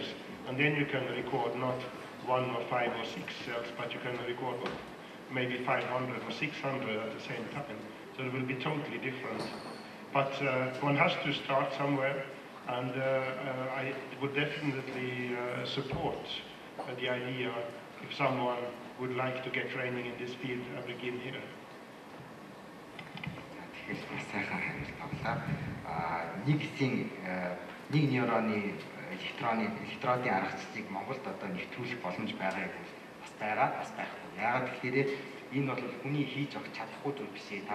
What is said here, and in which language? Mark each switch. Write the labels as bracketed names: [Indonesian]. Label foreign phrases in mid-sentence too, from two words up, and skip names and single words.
[English] And then you can record not 1 or 5 or 6 cells, but you can record maybe 500 or 600 at the same time. So it will be totally different. But one has to start somewhere, and I would definitely support the idea if someone would like to get training in this field and begin here. [Mongolian] Нэг нейроны электродын аргачлалыг Монголд одоо нэвтрүүлэх боломж байгаа бас байхгүй. Яагаад гэхээр энэ бол хүний хийж авах чадахгүй зүйл биш ээ.